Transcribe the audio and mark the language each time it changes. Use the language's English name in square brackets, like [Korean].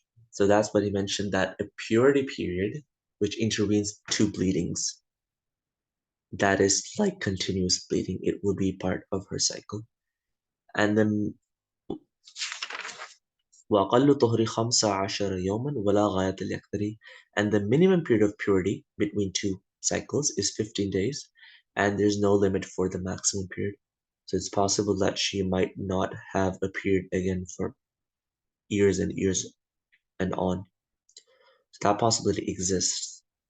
[English] So that's what he mentioned, that a purity period, which intervenes two bleedings, that is like continuous bleeding. It will be part of her cycle. And then [Arabic] وأقل طهر 15 يوما ولا غاية لأكثره. [English] And the minimum period of purity between two cycles is 15 days, and there's no limit for the maximum period. So it's possible that she might not have a period again for years and years and on. So that possibility exists.